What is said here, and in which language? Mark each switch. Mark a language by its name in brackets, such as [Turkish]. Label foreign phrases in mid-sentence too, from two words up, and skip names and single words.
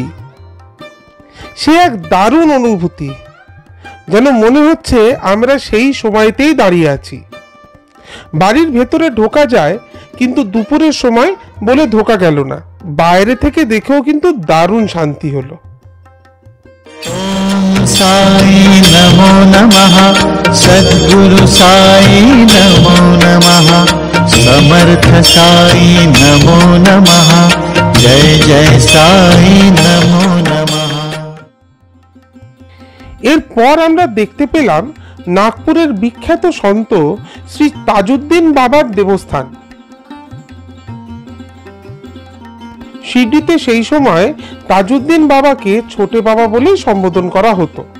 [Bangla] সে এক দারুণ অনুভূতি, যেন মনে হচ্ছে আমরা সেই সময়তেই দাঁড়িয়ে আছি। বাড়ির ভেতরে ঢোকা যায় কিন্তু দুপুরের সময় বলে ঢোকা গেল না। বাইরে থেকে দেখেও কিন্তু দারুণ শান্তি হলো। [Sanskrit] साई नमो नमः, सद्गुरु साई नमो नमः, समर्थ साई नमो नमः, जय जय साई नमो नमः। [Bangla] এরপর আমরা দেখতে পেলাম নাগপুরের বিখ্যাত সন্ত শ্রী তাজউদ্দিন বাবার দেবস্থান। শিরডিতে সেই সময় তাজউদ্দিন বাবাকে ছোটে বাবা বলেই সম্বোধন করা হতো।